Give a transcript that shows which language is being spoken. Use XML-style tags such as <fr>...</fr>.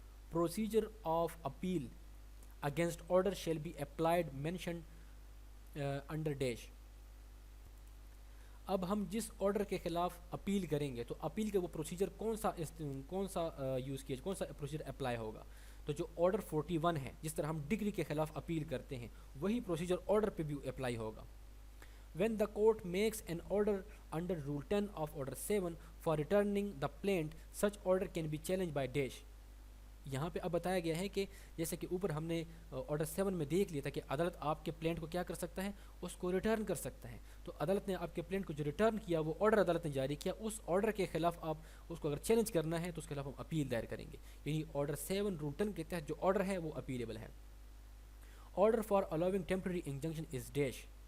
<en>Procedure of appeal against order shall be applied mentioned under dash.</en> <ur>اب ہم جس order کے خلاف اپیل کریں گے تو اپیل کا وہ پروسیجر کون سا یوز کیا, کون سا پروسیجر اپلائی ہوگا. تو جو آرڈر 41 ہے, جس طرح ہم ڈگری کے خلاف اپیل کرتے ہیں, وہی پروسیجر آرڈر پہ بھی اپلائی ہوگا.</ur> <en>When the court makes an order under Rule 10 of Order 7 for returning the plaint, such order can be challenged by dash.</en> <ur>یہاں پہ اب بتایا گیا ہے کہ جیسے کہ اوپر ہم نے آرڈر 7 میں دیکھ لیا تھا کہ عدالت آپ کے پلینٹ کو کیا کر سکتا ہے, اس کو ریٹرن کر سکتا ہے. تو عدالت نے آپ کے پلینٹ کو جو ریٹرن کیا, وہ آرڈر عدالت نے جاری کیا, اس آرڈر کے خلاف آپ اس کو اگر چیلنج کرنا ہے تو اس کے خلاف ہم اپیل دائر کریں گے. یعنی آرڈر 7 رول 10 کے تحت جو آرڈر ہے وہ اپیلیبل ہے.</ur> <en>Order for allowing temporary injunction is dash.</en>